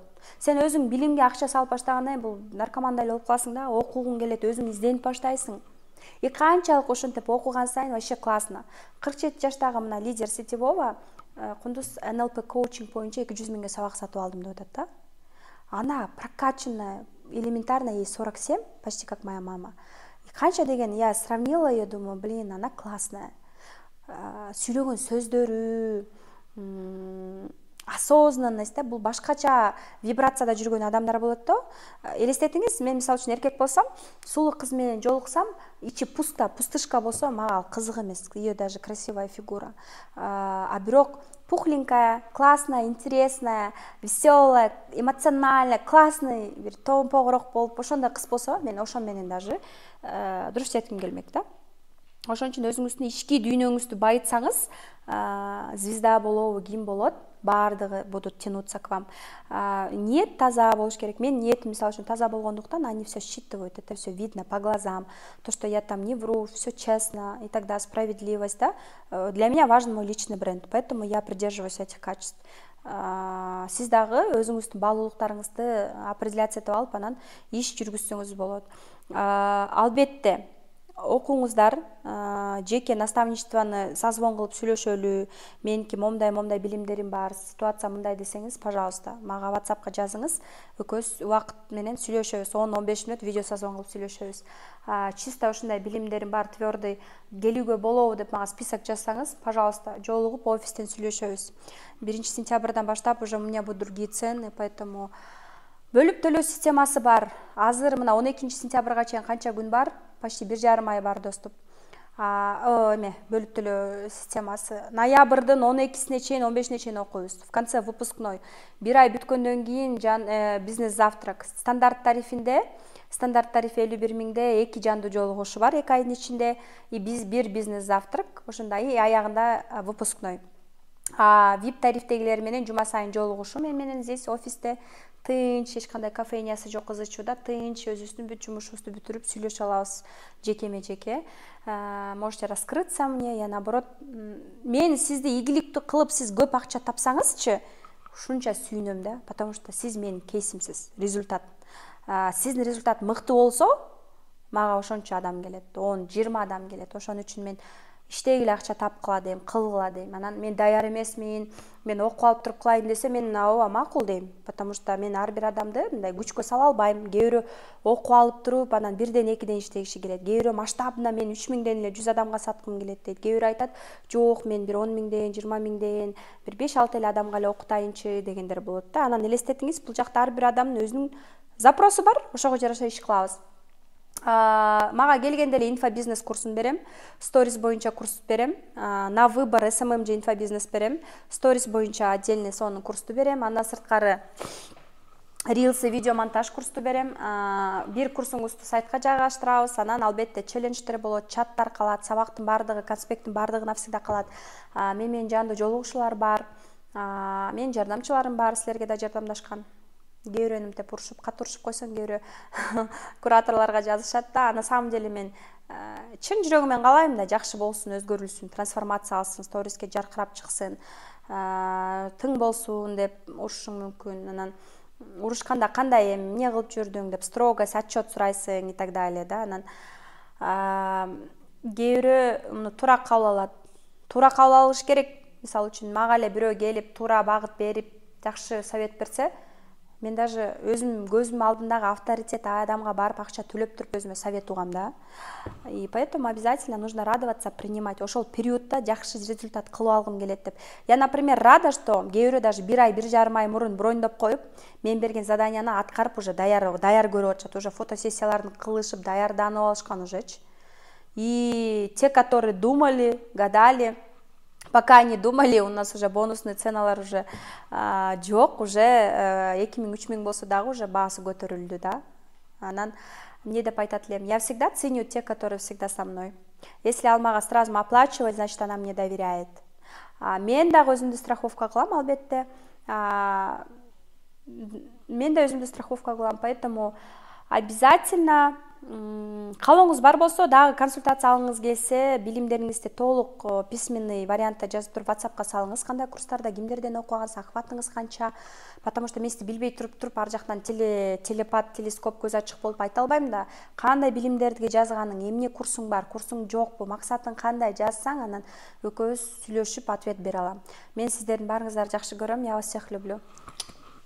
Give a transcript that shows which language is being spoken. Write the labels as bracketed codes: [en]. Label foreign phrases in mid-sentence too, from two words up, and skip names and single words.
[ky] Сен өзүң билимге акча салып баштагандан кийин бул наркомандай болуп каласың да, окугуң келет, өзүң изденип баштайсың. И канчалык ошентип окуган сайын [ru] вообще классно. [ky] 47 жаштагы мына [ru] лидер сетевого [ky] Кундуз НЛП коучинг боюнча 200 000ге сабак сатып алдым деп атат да. [ru] Она прокачанная, элементарно, ей 47, почти как моя мама. [ky] И канча деген, [ru] я сравнила ее, думаю, блин, она классная. [ky] Сүйлөгөн сөздөрү, осознанность да, бул башкача вибрацияда жүргөн адамдар болот да. Элестетиңиз, мен мисалы үчүн эркек болсом, сулуу кыз менен жолуксам, ичи пустышка болсо, мага кызык эмес, [ru] ее даже красивая фигура. А бирок пухленькая, классная, интересная, веселая, эмоциональная, классный, [ky] бир тоомпогорок болуп, ошондой кыз болсо, мен ошон менен даже дуруш жетким келмек да. Ошон үчүн өзүңүздүн ички дүйнөңүздү байытсаңыз, звезда болобу, ким болот, баардыгы [ru] будут тянуться к вам. [ky] Ниет таза болуш керек. Мен ниетим, мисалы үчүн, таза болгондуктан [ru] они все считывают, это все видно по глазам. То, что я там не вру, все честно, и тогда справедливость, да. Для меня важен мой личный бренд, поэтому я придерживаюсь этих качеств. [ky] Сиз дагы өзүңүздүн баалуулуктарыңызды определяция этип алып, анан иш жүргүзсөңүз болот. Албетте окуңуздар, жеке наставничествоны созвон кылып сүйлөшөлү, меники момдай билимдерим бар, ситуация мындай десеңиз, пожалуйста, мага WhatsAppка жазыңыз, экөөбүз убакыт менен сүйлөшөбүз, 10-15 мүнөт видео созвон кылып сүйлөшөбүз. Чисто ушундай билимдерим бар, твердый, келүүгө болобу деп мага список жазсаңыз, пожалуйста, жолугуп офистен сүйлөшөбүз. 1 сентябрдан баштап [ru] уже у меня будут другие цены, поэтому [ky] бөлүп төлөө системасы бар. Азыр мына 12 сентябрга чейин канча күн бар? Почти 1,5 ай бар доступ. Бөлүп төлөө системасы. Ноябрдын 12-сине чейин, 15-ине чейин окуйбуз. [ru] В конце выпускной. [ky] 1 ай бүткөндөн кийин бизнес завтрак. Стандарт тарифи 51 000де 2 жандуу жолугушуу бар 2 айдын ичинде. И бир бизнес завтрак, ошондой аягында выпускной. VIP тарифтегилер менен жума сайын жолугушуу менен здесь офисте тынч, эч кандай кофейнясы жок, кызычууда тынч, өзүбүздүн бүт жумушубузду бүтүрүп сүйлөшө алабыз жеке. [ru] Можете раскрыться мне, я наоборот, [ky] мен сизди ийгиликтүү кылып, сиз көп акча тапсаңызчы, ушунча сүйүнөм да, [ru] потому что [ky] сиз менин кейсимсиз, результат. Сиздин результат мыкты болсо, мага ошончо адам келет, 10-20 адам келет. Ошон үчүн мен иштегиле акча тапкыла дейм, кылгыла дейм. Анан мен даяр эмесмин, мен окуп алып туруп кылайын десе, мен ооба макул дейм. [ru] Потому что [ky] мен ар бир адамды мындай күчкө сала албайм. Кээ бирөө окуп алып туруп, анан 1-2 иштегиши келет. Кээ бирөө масштабында мен 3 000ден эле 100 адамга саткым келет дейт. Кээ бирөө айтат, жок, мен бир 10 000ден, 20 000ден, бир 5-6 эле адамга эле окутайынчы дегендер болот да. Анан элестетиңиз, бул жакта ар бир адамдын өзүнүн запросу бар, ошого жараша иш кылабыз. Мага келгенде эле инфобизнес курсун берем, сторис боюнча курс берем, [ru] на выбор [ky] SMM же инфобизнес берем, сторис боюнча отдельный сонун курсту берем, андан сырткары рилсы, видео монтаж курсту берем, бир курсуңузду сайтка жайгаштырабыз, анан албетте челлендждер болот, чаттар калат, сабактын бардыгы, конспекттин бардыгы навсегда калат, менен жандуу жолугушуулар бар. Менин жардамчыларым бар, силерге да жардамдашкан. Кээ бирөө мынтип урушуп, катуу урушуп койсоң, кээ бирөө кураторлорго жазышат да. [ru] На самом деле [ky] мен чын жүрөгүмөн каалайм да, жакшы болсун, өзгөрүлсүн, трансформация алсын, сториске жаркырап чыксын, тың болсун деп урушуң мүмкүн. Анан урушканда кандай эми эмне кылып жүрдүң деп строгость, отчет сурайсың [ru] и так далее [ky] да. Анан кээ бирөө муну туура кабыл алат. Туура кабыл алыш керек. Мисалы үчүн мага эле бирөө келип туура багыт берип жакшы совет берсе, мен даже өзүм көзүм алдындагы авторитет адамга барып акча төлөп туруп өзүмө совет угам да. [ru] И поэтому обязательно нужно радоваться, принимать. [ky] Ошол периодда жакшы результат кылып алгым келет деп. [ru] Я, например, рада, что [ky] кээ бирөө даже 1 ай, 1,5 ай мурун брондоп коюп, мен берген заданияны аткарып уже даяр көрүп атышат, уже фотосессияларын кылышып, даярданып алышкан уже. [ru] И те, которые думали, гадали, пока они думали, у нас уже бонусный [ky] ценалар уже жок, уже 2000-3000 болсо дагы уже баасы көтөрүлдү да. Анан эмне деп айтат элем, [ru] я всегда ценю тех, которые всегда со мной. Если [ky] ал мага [ru] сразу оплачивает, значит она мне доверяет. [ky] Мен дагы өзүмдү страховка кылам, албетте. Мен да өзүмдү страховка кылам, поэтому обязательно каалооңуз бар болсо, дагы консультация алгыңыз келсе, билимдериңизди толук письменный вариантта жазып туруп WhatsAppка салыңыз, кандай курстарда кимдерден окугансыз, охватыңыз канча. [ru] Потому что [ky] мен сизди билбей туруп ар жактан телепат, телескоп, көз ачык болуп айта албайм да. Кандай билимдерди жазганың, эмне курсуң бар, курсуң жокпу, максатың кандай жазсаң, анан экөөбүз сүйлөшүп ответ бере алам. Мен сиздердин баарыңыздарды жакшы көрөм. [ru] Я вас всех люблю.